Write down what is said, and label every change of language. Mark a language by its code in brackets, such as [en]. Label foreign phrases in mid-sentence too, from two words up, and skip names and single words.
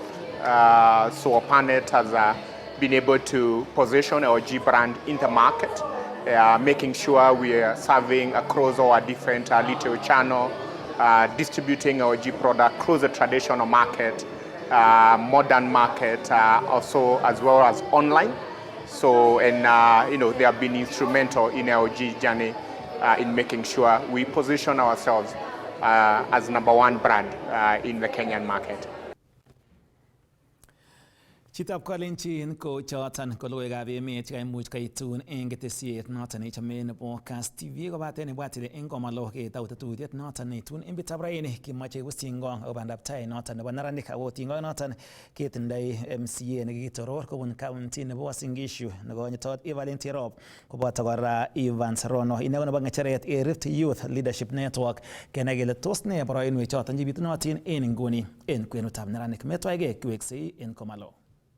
[en] So Panet has been able to position our G brand in the market, making sure we are serving across our different retail channel, distributing our G product across the traditional market, modern market, also as well as online. So, and they have been instrumental in our G journey in making sure we position ourselves as #1 brand in the Kenyan market. [kln] Chitab Kalenjin ko choton ko logoiwekab emet chekaimuch kaitun eng ketesiet noton neichome nebo Kass TV kobaten ibwat ile eng komalo ketou tetutiet noton neitun eng betutab raini kimoche kustingong akobo bandaptai noton nebo neranik ako tingong noton ketindoi MCA nekikitoror kobun county nebo Uasin Gishu nekonyitot Evelyn Cherop koboto kora Evans Rono ine ko nebo ng'echeret Rift Youth Leadership Network kenai kele tos ne boroinwek choton chebitunotin en nguni en kwenutab neranik metwaige kiweksei en komalo.